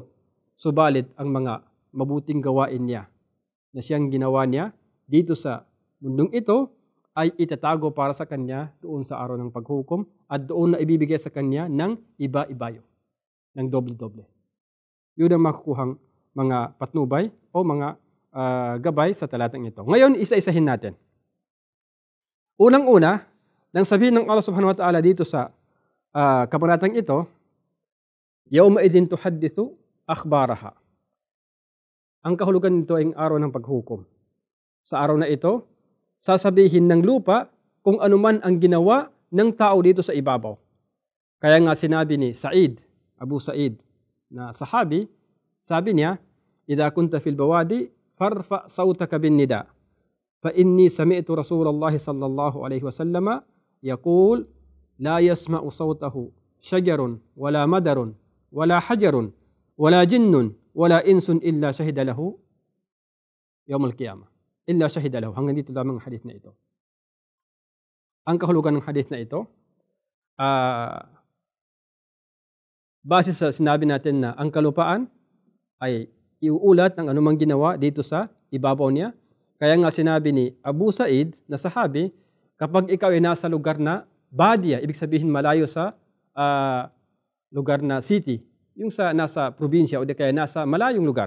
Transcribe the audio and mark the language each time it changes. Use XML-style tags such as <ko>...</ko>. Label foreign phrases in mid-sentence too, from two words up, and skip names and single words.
<tl>Subalit ang mga mabuting gawain niya na siyang ginawa niya dito sa mundong ito ay itatago para sa kanya doon sa araw ng paghukom at doon na ibibigay sa kanya ng iba-ibayo, ng doble-doble. Yun ang makukuhang mga patnubay o mga gabay sa talatang ito. Ngayon, isa-isahin natin. Unang-una, nang sabihin ng Allah</tl> <ar>سبحانه وتعالى</ar> <tl>dito sa kabanatang ito,</tl> <ar>يومئذ تحدث أخبارها.</ar> <tl>Ang kahulugan nito ay ang araw ng paghukom. Sa araw na ito, sasabihin ng lupa kung anuman ang ginawa ng tao dito sa ibabaw. Kaya nga sinabi ni Abu Sa'id na sahabi, sabi niya,</tl> <ar>إذا كنت في البوادي فارفع صوتك بالنداء فإني سمعت رسول الله صلى الله عليه وسلم يقول لا يسمع صوته شجر ولا مدر ولا حجر ولا جن ولا إنس إلا شهد له يوم القيامة. إلا شهد له.</ar> <tl>Hanggang dito lamang ang hadith na ito. Ang kahulugan ng hadith na ito, base sa sinabi natin na ang kalupaan ay iuulat ng anumang ginawa dito sa ibabaw niya. Kaya nga sinabi ni Abu Sa'id na sahabi, kapag ikaw ay nasa lugar na badia, ibig sabihin malayo sa lugar na city, yung nasa probinsya o di kaya nasa malayong lugar.</tl>